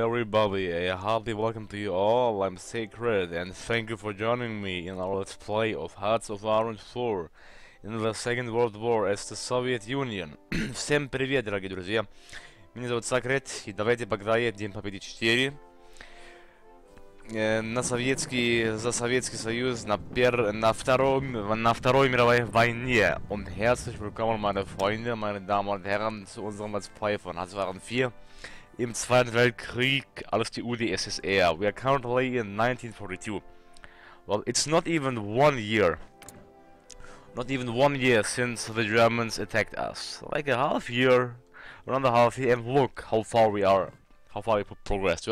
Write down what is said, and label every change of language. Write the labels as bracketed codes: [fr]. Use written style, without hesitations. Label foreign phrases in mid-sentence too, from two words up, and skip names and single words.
[en] everybody, a hearty welcome to you all. I'm Sacred and thank you for joining me in our let's play of Hearts of Iron 4 in the Second World War as the Soviet Union. [ru] Всем привет, дорогие друзья. Меня зовут Сакрет, и давайте пограем День Победы 4 за Советский Союз на Второй мировой войне. [de] Und herzlich willkommen, meine Freunde, meine Damen und Herren, zu unserem [en] Let's Play [de] von Hearts of Iron 4 im Zweiten Weltkrieg als die UdSSR. [en] We are currently in 1942. Well, it's not even 1 year. Not even 1 year since the Germans attacked us. Like a half year, around a half year, and look how far we are. How far we progressed.